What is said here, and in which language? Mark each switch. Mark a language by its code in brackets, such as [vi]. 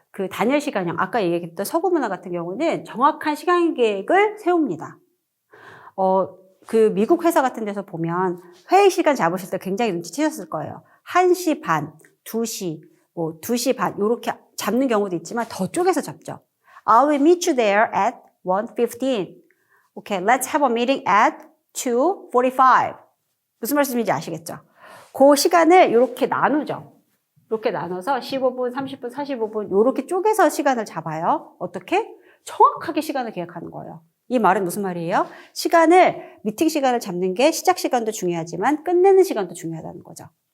[ko] 단열 시간형, 아까 얘기했던 서구 문화 같은 경우는 정확한 시간 계획을 세웁니다. 미국 회사 같은 데서 보면 회의 시간 잡으실 때 굉장히 눈치채셨을 거예요. 1시 반, 2시, 2시 반, 요렇게 잡는 경우도 있지만 더 쪼개서 잡죠. [en] I will meet you there at 1:15. Okay, let's have a meeting at 2:45. [ko] 무슨 말씀인지 아시겠죠? 그 시간을 이렇게 나누죠. 이렇게 나눠서 15분, 30분, 45분 이렇게 쪼개서 시간을 잡아요. 어떻게? 정확하게 시간을 계획하는 거예요. 이 말은 무슨 말이에요? 미팅 시간을 잡는 게 시작 시간도 중요하지만 끝내는 시간도 중요하다는 거죠.